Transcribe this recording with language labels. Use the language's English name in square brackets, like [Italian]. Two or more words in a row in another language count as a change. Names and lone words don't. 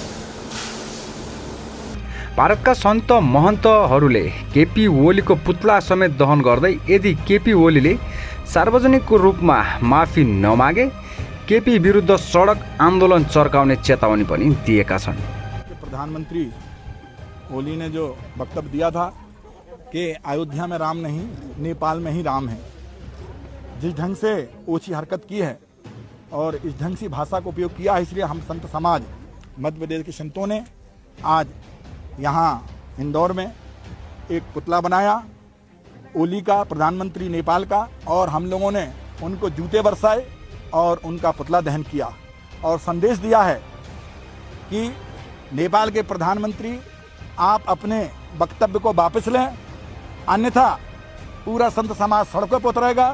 [Nepali] भारतका सन्त महन्तहरूले केपी ओलीको पुतला समेत दहन गर्दै यदि केपी ओलीले सार्वजनिक रूपमा माफी नमागे केपी विरुद्ध सडक आन्दोलन चर्काउने चेतावनी पनि दिएका छन्। [Hindi] प्रधानमंत्री ओली ने जो वक्तव्य दिया था कि अयोध्या में राम नहीं नेपाल में ही राम है, जिस ढंग से ओछी हरकत की है और इस ढंग से भाषा का उपयोग किया है, इसलिए हम संत समाज मध्य प्रदेश के संतों ने आज यहाँ इंदौर में एक पुतला बनाया ओली का, प्रधानमंत्री नेपाल का, और हम लोगों ने उनको जूते बरसाए और उनका पुतला दहन किया और संदेश दिया है कि नेपाल के प्रधानमंत्री आप अपने वक्तव्य को वापस लें, अन्यथा पूरा संत समाज सड़कों पर उतरेगा।